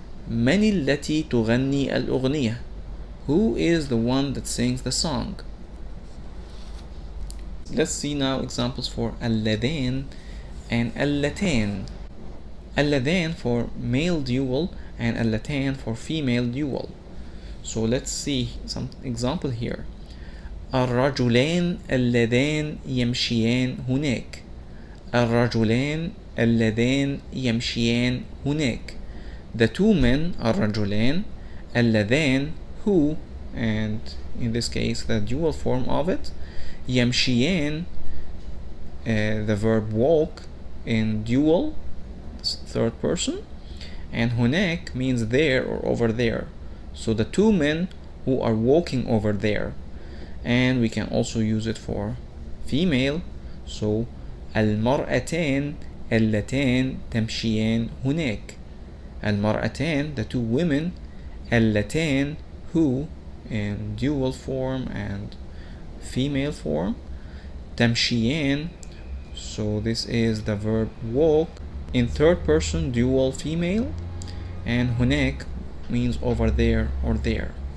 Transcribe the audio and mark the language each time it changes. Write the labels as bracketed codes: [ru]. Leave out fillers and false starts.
[ar] من التي تغني الأغنية, [en] who is the one that sings the song. Let's see now examples for اللذان and اللتان. اللذان for male dual and اللتان for female dual. So let's see some example here. [ar] الرجلان اللذان يمشيان هناك. الرجلان اللذان يمشيان هناك, [en] the two men. الرجلان, اللذان, who, and in this case the dual form of it. يمشيان, the verb walk in dual, third person, and هناك means there or over there. So the two men who are walking over there. And we can also use it for female. So [ar] المرأتان اللتان تمشيان هناك. [en] المرأتان, the two women. اللتان, who, in dual form and female form. تمشيان, so this is the verb walk in third person dual female, and هناك means over there or there.